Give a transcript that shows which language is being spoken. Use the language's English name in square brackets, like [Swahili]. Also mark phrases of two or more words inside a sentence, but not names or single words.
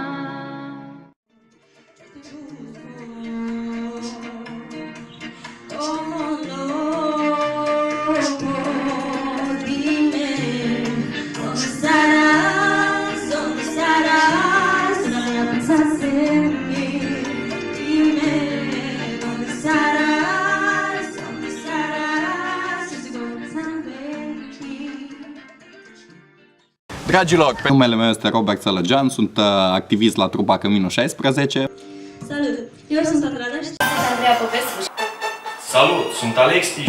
[Spanish] Oh, no, dime, ¿dónde estarás? No pensaste en mí, dime, ¿dónde estarás? [Romanian] Dragilor, numele meu este Robert Sălăgean, sunt activist la trupa Căminul 16. Salut! Eu sunt Andrada și sunt Andreea Popescu. Salut! Sunt Alexi.